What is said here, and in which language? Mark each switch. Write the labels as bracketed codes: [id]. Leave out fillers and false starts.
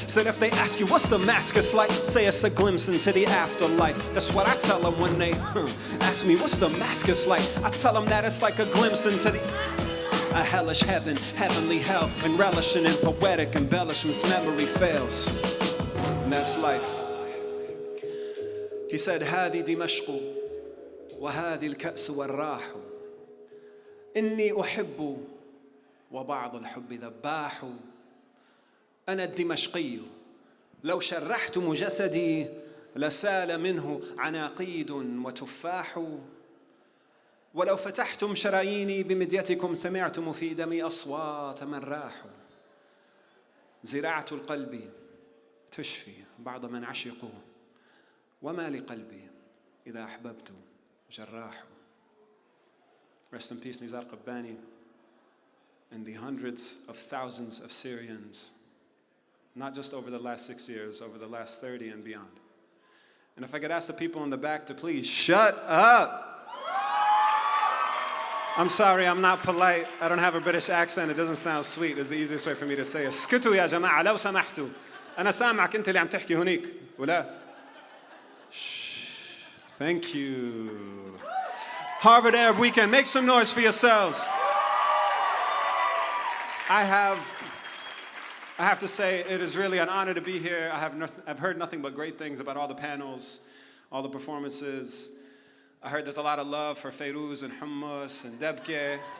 [en] Said if they ask you what's Damascus like, say it's a glimpse into the afterlife. That's what I tell them when they ask me what's Damascus like. I tell them that it's like a glimpse into the a hellish heaven, heavenly hell, when relishing in poetic embellishments, memory fails. And that's life. He said, [ar] هذه دمشق وهذه الكأس والراح إني أحب وبعض الحب ذباح أنا الدمشقي لو شرحتم جسدي لسال منه عناقيد وتفاح ولو فتحتم شراييني بمديتكم سمعتم في دمي أصوات من راحوا زراعة القلب تشفي بعض من عشقوا وما لقلبي إذا أحببت جراح. [en] Rest in peace, Nizar Qabbani, and the hundreds of thousands of Syrians, not just over the last 6 years, over the last 30 and beyond. And if I could ask the people in the back to please shut up. I'm sorry, I'm not polite. I don't have a British accent. It doesn't sound sweet. It's the easiest way for me to say it. [ar] اسكتوا يا جماعة لو سمحتوا. أنا سامعك أنت اللي عم تحكي هونيك ولا؟ [en] Thank you. Harvard Arab Weekend, make some noise for yourselves. I have to say, it is really an honor to be here. I've heard nothing but great things about all the panels, all the performances. I heard there's a lot of love for Feiruz and Hummus and Debke.